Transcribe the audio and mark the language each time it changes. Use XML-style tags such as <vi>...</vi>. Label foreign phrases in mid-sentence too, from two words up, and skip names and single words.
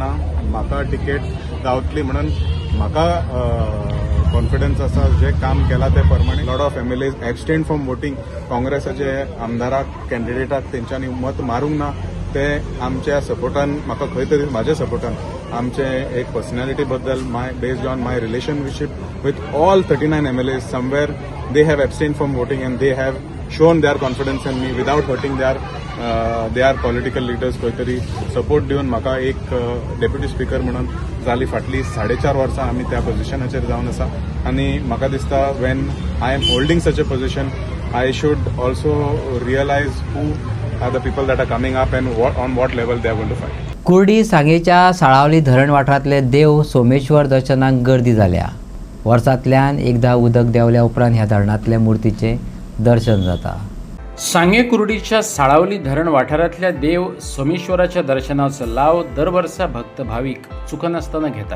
<kok>म्हाका टिकेट गावतली म्हणून म्हाका कॉन्फिडन्स आसा. जे काम केलां ते प्रमाणे</kok> <en>lot of MLAs abstained from voting.</en> <kok>काँग्रेसाचे आमदाराक कॅन्डिडेटाक तेंच्यांनी मत मारूंक ना. ते आमच्या सपोर्टान म्हाका खंय तरी म्हाज्या सपोर्टान आमचे एक पर्सनॅलिटी बद्दल</kok> <en>based on my relationship with all 39 MLAs somewhere they have abstained from voting and they have shown their confidence in me without hurting their political leaders.</en> <kok>खंय तरी सपोर्ट दिवन म्हाका एक</kok> <en>deputy speaker</en> <kok>म्हणून जाली फाटली 4.5 वर्सां आमी त्या पोझिशनाचेर जावन आसा. आनी म्हाका दिसता</kok> <en>when I am holding such a position I should also realise who are the people that are coming up and on what level they are going to fight.</en> <kok>कुर्डी सांगेच्या साळावली धरण वाठारांतले देव सोमेश्वर दर्शनाक गर्दी जाल्या. वर्सांतल्यान एकदा उदक देवल्या उपरांत ह्या धरणांतल्या मुर्तीचे दर्शन जाता. सांगे कुर्डीच्या साळावली धरण वाठारांतल्या देव सोमेश्वराच्या दर्शनाचो लाव दर वर्सा भक्त भाविक चुकनासतना घेतात.</kok>